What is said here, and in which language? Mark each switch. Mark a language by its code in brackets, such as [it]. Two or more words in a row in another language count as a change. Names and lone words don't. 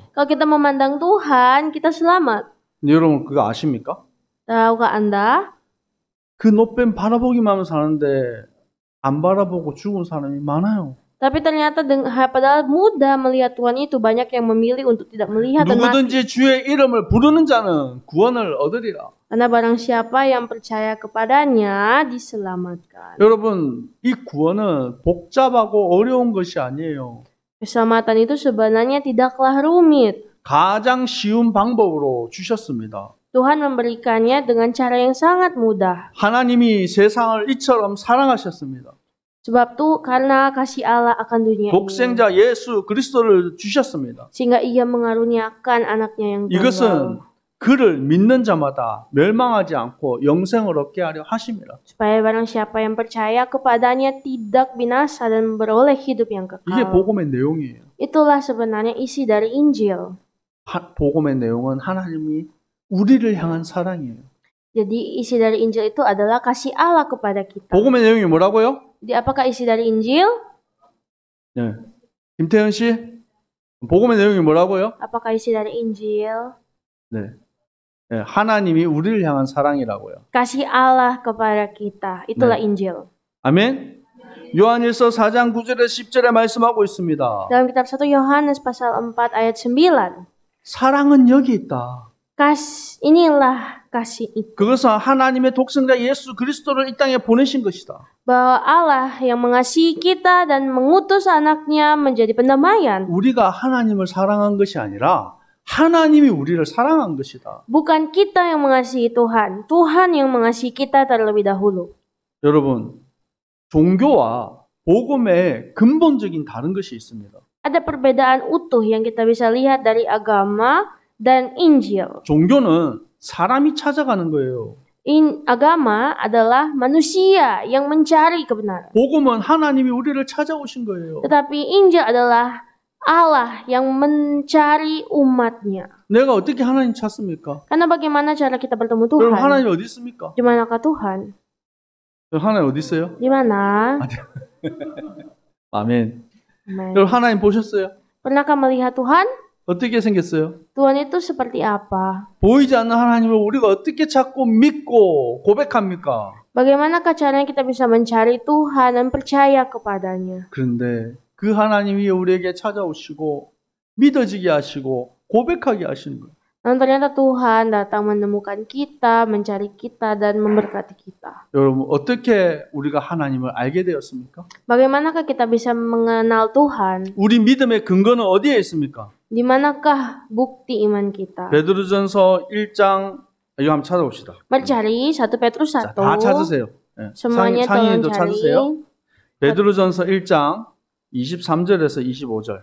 [id] Kalau kita memandang Tuhan, kita selamat. [ko] 여러분 그거 아십니까? [id] Tahukah Anda? [ko] 그 놋뱀 바라보기만 하면 사는데 안 바라보고 죽은 사람이 많아요. [id] Tapi ternyata padahal mudah melihat Tuhan itu, banyak yang memilih untuk tidak melihat dan mati. [ko] 누구든지 주의 이름을 부르는 자는 구원을 얻으리라. [id] Karena barang siapa yang percaya kepadanya diselamatkan. [ko] 여러분 이 구원은 복잡하고 어려운 것이 아니에요. [id] Keselamatan itu sebenarnya tidaklah rumit. [ko] 가장 쉬운 방법으로 주셨습니다. [id] Tuhan memberikannya dengan cara yang sangat mudah. [ko] 하나님이 세상을 이처럼 사랑하셨습니다. [id] Sebab tuh karena kasih Allah akan dunia ini. [ko] 독생자 예수 그리스도를 주셨습니다. [id] Sehingga ia mengaruniakan anaknya yang tunggal. [ko] 이것은 그를 믿는 자마다 멸망하지 않고 영생을 얻게 하려 하심이라. [id] Supaya barang siapa yang percaya kepadanya tidak binasa dan beroleh hidup yang kekal. [ko] 이게 복음의 내용이에요. [id] Itulah sebenarnya isi dari Injil. [ko] 복음의 내용은 하나님이 우리를 향한 사랑이에요. [id] Jadi isi dari Injil itu adalah kasih Allah kepada kita. [ko] 복음의 내용이 뭐라고요? [id] Jadi apakah isi dari Injil? [ko] 네. 김태현 씨, 복음의 내용이 뭐라고요? [id] Apakah isi dari Injil? [ko] 네. 네. 하나님이 우리를 향한 사랑이라고요. [id] Kasih Allah kepada kita. Itulah [ko] 네. [id] Injil. [ko] 아멘. 요한일서 4장 9절에 10절에 말씀하고 있습니다. [id] Dalam kitab 1 Yohanes pasal 4 ayat 9. [ko] 사랑은 여기 있다. [id] Inilah kasih itu. [ko] 그것은 하나님의 독생자 예수 그리스도를 이 땅에 보내신 것이다. [id] Bahwa Allah yang mengasihi kita dan mengutus anaknya menjadi pendamaian. [ko] 우리가 하나님을 사랑한 것이 아니라 하나님이 우리를 사랑한 것이다. [id] Bukan kita yang mengasihi Tuhan, Tuhan yang mengasihi kita terlebih dahulu. [ko] 여러분, 종교와 복음의 근본적인 다른 것이 있습니다. [id] Ada perbedaan utuh yang kita bisa lihat dari agama dan Injil. [ko] 종교는 사람이 찾아가는 거예요. [id] Agama adalah manusia yang mencari kebenaran. [ko] 복음은 하나님이 우리를 찾아오신 거예요. [id] Tetapi Injil adalah Allah yang mencari umatnya. [ko] 내가 어떻게 하나님 찾습니까? [id] Karena bagaimana cara kita bertemu [ko] 그럼 [id] Tuhan? [ko] 하나님 어디 있습니까? [id] Di manakah Tuhan? [ko] 하나님 어디 있어요? [id] Di mana? [ko] 아멘. [id] Amen. [ko] 여러분 하나님 보셨어요? [id] Pernahkah melihat Tuhan? [ko] 어떻게 생겼어요? [id] Tuhan itu seperti apa? [ko] 보이지 않는 하나님을 우리가 어떻게 찾고 믿고 고백합니까? [id] Bagaimanakah caranya kita bisa mencari Tuhan dan percaya kepadanya? [ko] 그런데 그 하나님이 우리에게 찾아오시고 믿어지게 하시고 고백하게 하시는 거예요. [id] Namun ternyata Tuhan datang menemukan kita, mencari kita, dan memberkati kita. [ko] 여러분 어떻게 우리가 하나님을 알게 되었습니까? [id] Bagaimanakah kita bisa mengenal Tuhan? [ko] 우리 믿음의 근거는 어디에 있습니까? [id] Di manakah bukti iman kita? [ko] 베드로전서 1장 이거 한번 찾아봅시다. [id] Mari cari 1 Petrus 1. [ko] 자, 다 찾으세요. 네. [id] Semuanya tolong [ko] 상인도 [id] cari. [ko] 찾으세요. 베드로전서 1장 23절에서 25절.